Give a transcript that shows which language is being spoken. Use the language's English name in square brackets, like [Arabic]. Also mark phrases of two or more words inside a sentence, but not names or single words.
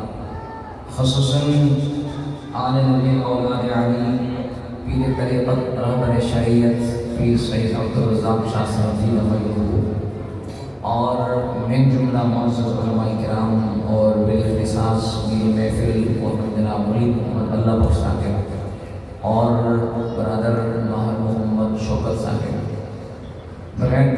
[Urdu] خصوصاً آل نبی اولاد علی پیر طریقت رہبر شریعت سفیر سید عبدالرزاق شاہ صاحب جی اور من جملہ معزز علماء کرام اور بالاختصاص میری محفل اور جناب مرید محمد اللہ بخش صاحب اور برادر ماہر محمد شوکت صاحب بغیر